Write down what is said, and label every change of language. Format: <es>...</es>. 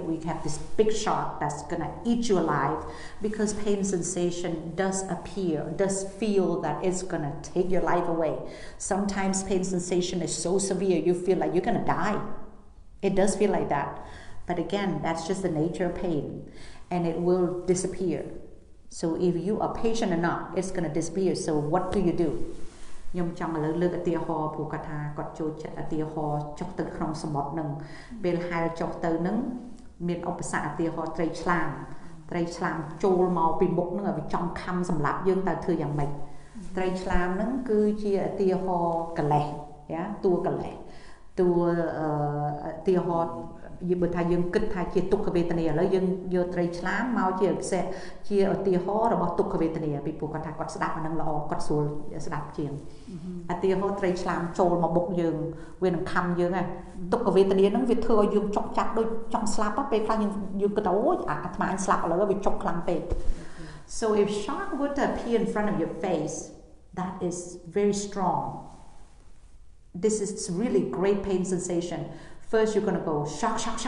<en>We have this big shark that's gonna eat you alive because pain sensation does feel that it's gonna take your life away. Sometimes pain sensation is so severe you feel like you're gonna die. It does feel like that. But again, that's just the nature of pain. And it will disappear. So if you are patient enough, it's going to disappear. So what do you do?</en> <km>ខ្ញុំចង់ឥឡូវលើកឧទាហរណ៍ព្រោះគាត់ថាគាត់ចូលចិត្តឧទាហរណ៍ចុះទៅក្នុងសមុទ្រនឹងពេលហែលចុះទៅនឹងមានឧបសគ្គឧទាហរណ៍ត្រីឆ្លាមចូលមកពីមុខនឹងឲ្យវាចង់ខំសម្លាប់យើងតើធ្វើយ៉ាងម៉េចត្រីឆ្លាមនឹងគឺជាឧទាហរណ៍កលេសតួកលេសតួឧទាហរណ៍បើថាយើងគិតថាជាទុក្ខវេទនាឥឡូវយើងយកត្រីឆ្លាមមកជាឧទាហរណ៍របស់ទុក្ខវេទនាពីព្រោះគាត់ថាគាត់ស្ដាប់អានឹងល្អគាត់ស្រួលស្ដាប់ជាងឧទាហរណ៍ត្រីឆ្លាមចូលមកមុខយើងវានឹងខំយើងហ្នឹងទុក្ខវេទនាហ្នឹងវាធ្វើឲ្យយើងចុកចាក់ដូចចង់ស្លាប់ពេលខ្លះយើងគិតថាអូយអាត្មាស្លាប់ឥឡូវវាចុកខ្លាំងពេក</km> <en>So if shark were to appear in front of your face that is very strong. This is really great pain sensation. First, you're going to go shock.</en>